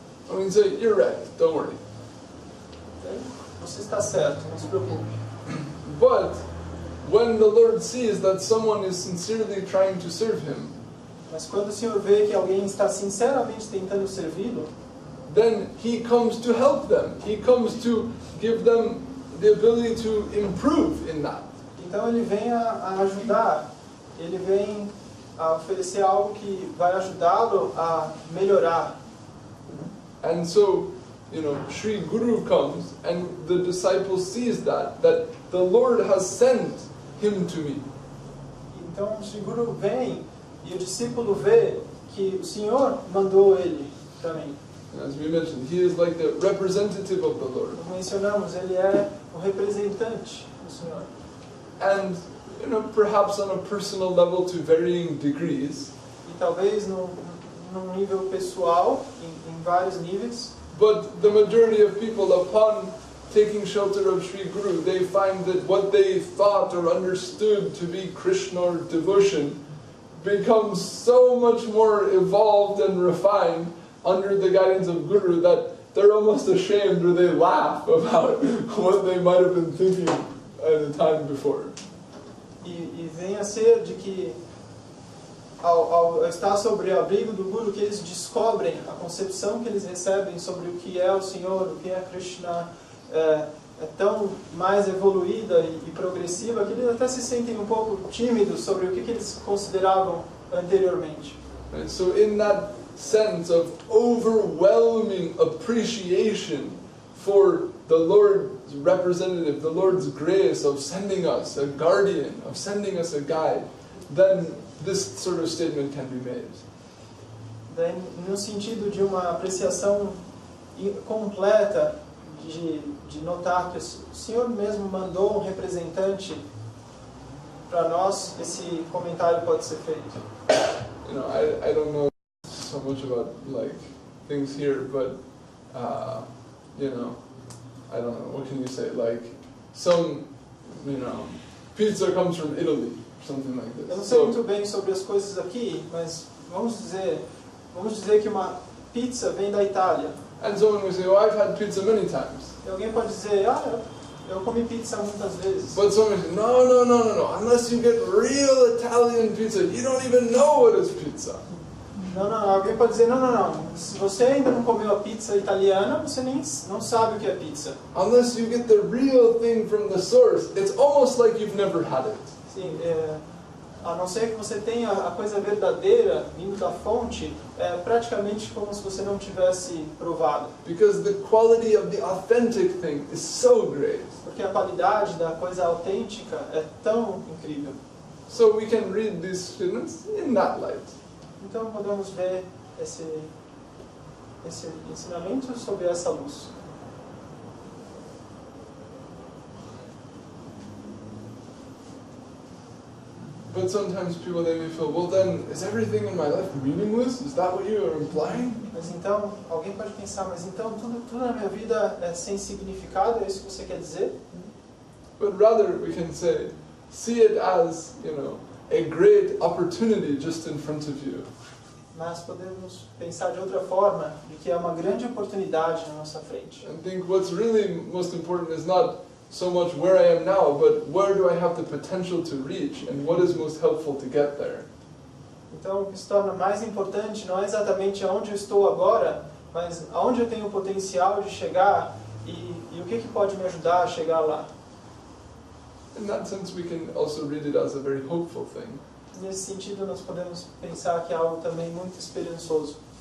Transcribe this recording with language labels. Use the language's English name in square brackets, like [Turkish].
[English] I mean, say, you're right, don't worry. [Portuguese] Você está certo, não se preocupe. [English] But when the Lord sees that someone is sincerely trying to serve Him, [Portuguese] Mas quando o Senhor vê que alguém está sinceramente tentando servi-lo, [English] then He comes to help them. He comes to give them the ability to improve in that. [Portuguese] então Ele vem a ajudar, Ele vem a oferecer algo que vai ajudá-lo a melhorar. [English] And so, Sri Guru comes and the disciple sees that the Lord has sent him to me. [Portuguese] Então o Guru vem e o discípulo vê que o Senhor mandou ele para mim. [English] As we mentioned, he is like the representative of the Lord. [Portuguese] Como mencionamos, ele é o representante do Senhor. [English] And, perhaps on a personal level to varying degrees, [Portuguese] E talvez num nível pessoal, em vários níveis, [English] but the majority of people, upon taking shelter of Sri Guru, they find that what they thought or understood to be Krishna or devotion becomes so much more evolved and refined under the guidance of Guru that they're almost ashamed or they laugh about what they might have been thinking at a time before. [Portuguese] E vem a ser de que ao estar sobre o abrigo do Guru, que eles descobrem a concepção que eles recebem sobre o que é o Senhor, o que é Krishna, é tão mais evoluída e progressiva que eles até se sentem um pouco tímidos sobre o que eles consideravam anteriormente. [English] Right? So in that sense of overwhelming appreciation for the Lord's representative, the Lord's grace of sending us a guardian, of sending us a guide, then this sort of statement can be made. [Portuguese] Daí, no sentido de uma apreciação completa, de notar que o Senhor mesmo mandou um representante para nós, esse comentário pode ser feito. [English] I don't know so much about things here, but I don't know, what can you say? Like some, pizza comes from Italy, something like this. [Portuguese] Eu não sei muito bem sobre as coisas aqui, mas vamos dizer que uma pizza vem da Itália. [English] And someone will say, I've had pizza many times. [Portuguese] E alguém pode dizer, eu comi pizza muitas vezes. [English] But someone will say, no. Unless you get real Italian pizza, you don't even know what is pizza. [Portuguese] Não. Alguém pode dizer, não. Se você ainda não comeu a pizza italiana, você não sabe o que é pizza. [English] Unless you get the real thing from the source, it's almost like you've never had it. [Portuguese] Sim, a não ser que você tenha a coisa verdadeira vindo da fonte, é praticamente como se você não tivesse provado. [English] Because the quality of the authentic thing is so great. [Portuguese] Porque a qualidade da coisa autêntica é tão incrível. [English] So we can read these statements in that light. [Portuguese] Então podemos ver esse ensinamento sob essa luz. [English] But sometimes people, they may feel, well then, is everything in my life meaningless? Is that what you are implying? [Portuguese] Mas então, alguém pode pensar, mas então tudo na minha vida é sem significado? É isso que você quer dizer? [English] But rather we can say, see it as, a great opportunity just in front of you. [Portuguese] Mas podemos pensar de outra forma, de que é uma grande oportunidade na nossa frente. [English] And think what's really most important is not so much where I am now, but where do I have the potential to reach, and what is most helpful to get there. [Portuguese] Então, o que se torna mais importante não é exatamente aonde eu estou agora, mas aonde eu tenho o potencial de chegar e o que pode me ajudar a chegar lá. [English] In that sense, we can also read it as a very hopeful thing. [Portuguese] Nesse sentido, nós podemos pensar que é algo também muito esperançoso.